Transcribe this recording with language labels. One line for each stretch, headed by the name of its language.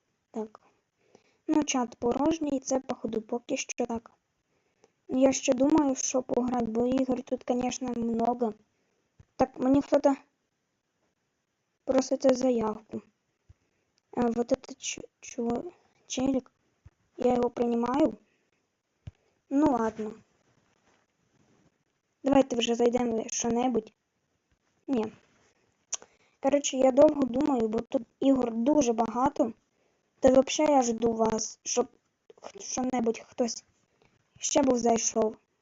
Ukrainian: Так. Ну, чат порожній, це, походу, поки що так. Я ще думаю, що пограти, бо ігор тут, звісно, много. Так, мені хто-то просить заявку.
Russian: Вот этот челик, я его принимаю. Ну ладно.
Ukrainian: Давайте вже зайдемо в що-небудь. Ні. Коротше, я довго думаю, бо тут ігор дуже багато. Та взагалі я жду вас, щоб що-небудь хтось ще був зайшов.